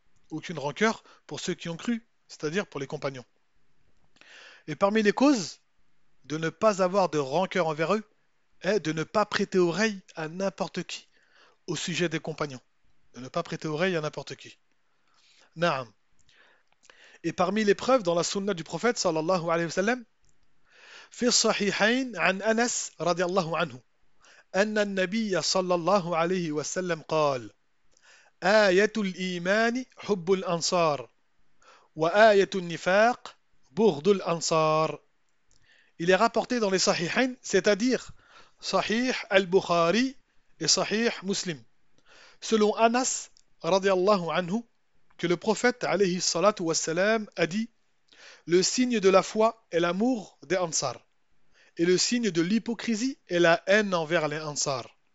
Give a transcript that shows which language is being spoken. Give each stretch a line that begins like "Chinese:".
French: Aucune rancœur pour ceux qui ont cru, c'est-à-dire pour les compagnons. Et parmi les causes de ne pas avoir de rancœur envers eux, est de ne pas prêter oreille à n'importe qui au sujet des compagnons. De ne pas prêter oreille à n'importe qui. Naam. Et parmi les preuves dans la sunna du prophète, sallallahu alayhi wa sallam,
Arabic: في الصحيحين عن أنس رضي الله عنه أن النبي صلى الله عليه وسلم قال: آية الإيمان حب الأنصار، وآية النفاق بغض الأنصار.
French: Il est rapporté dans les Sahihain, c'est-à-dire Sahih al-Bukhari et Sahih Muslim. Selon Anas, radiallahu anhu, que le prophète, alayhi salatu wassalam, a dit: le signe de la foi est l'amour des Ansar, et le signe de l'hypocrisie est la haine envers les Ansar.